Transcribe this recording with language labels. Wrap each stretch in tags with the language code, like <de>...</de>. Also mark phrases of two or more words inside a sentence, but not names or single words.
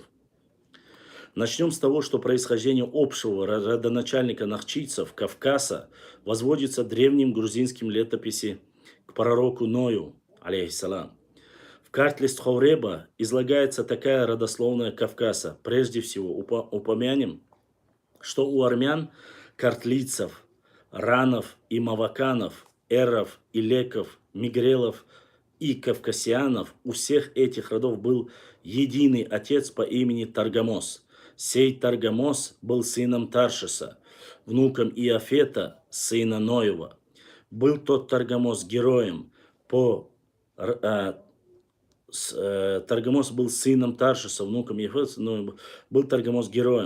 <ru>Начнем с того, что происхождение общего родоначальника нахчийцев, Кавказа, возводится древним грузинским летописи к пророку Ною, алейхиссалам. В карт-лист Ховреба излагается такая родословная Кавказа. Прежде всего упомянем, что у армян, картлийцев, ранов и маваканов, эров, илеков, мигрелов и кавкасианов, у всех этих родов был единый отец по имени Таргамос. Сей Таргамос был сыном Таршиса, внуком Иофета, сына Ноева. Был тот Таргамос героем Таргамос был сыном Таршиса, внуком Иофета, но был Таргамос героем.</ru>